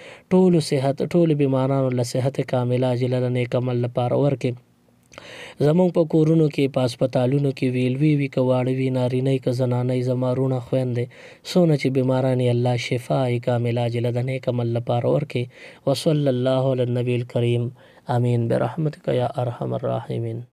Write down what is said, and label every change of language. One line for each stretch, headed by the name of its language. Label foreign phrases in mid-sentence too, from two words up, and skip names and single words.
Pashto: ټولو صحت، ټولو بیمارانو له صحت
Arabic: کامله عاجله
Pashto: د نیک عمل لپاره ورکړي. زمونږ په کورونو کې، په هسپتالونو کې ویلوي وي که واړه وي، نارینه که زنانه، زما وروڼه خویندې څونه چې بیماران یې الله
Arabic: شفای کامله عاجله
Pashto: د نیک عمل لپاره ورکړي.
Arabic: وصلی الله علی النبی الکریم. آمین برحمتک یا ارحم الراحمین.